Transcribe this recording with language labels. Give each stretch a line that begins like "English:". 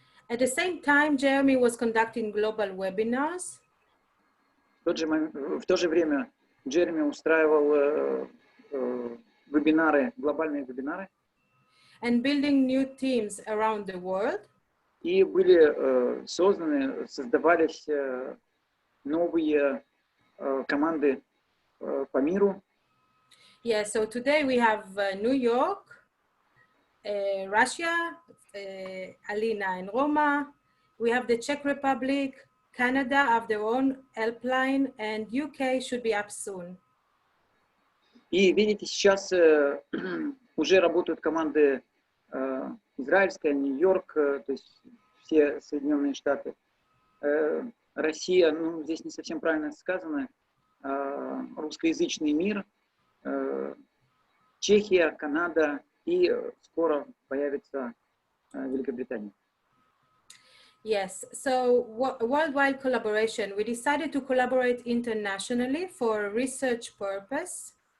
English: At the same time, Jeremy was conducting global webinars.
Russian: В то же время Джереми устраивал вебинары, глобальные вебинары.
English: And building new teams around the world.
Russian: И были создавались новые команды по миру.
English: Yeah, so today we have New York, Russia, Alina and Roma. We have the Czech Republic, Canada have their own helpline, and UK should be up soon.
Russian: И видите, сейчас уже работают команды израильская, Нью-Йорк, то есть все Соединенные Штаты. Россия, ну здесь не совсем правильно сказано, русскоязычный мир, Чехия, Канада и скоро появится Великобритания.
English: Yes, so worldwide collaboration. We decided to collaborate internationally for research purpose.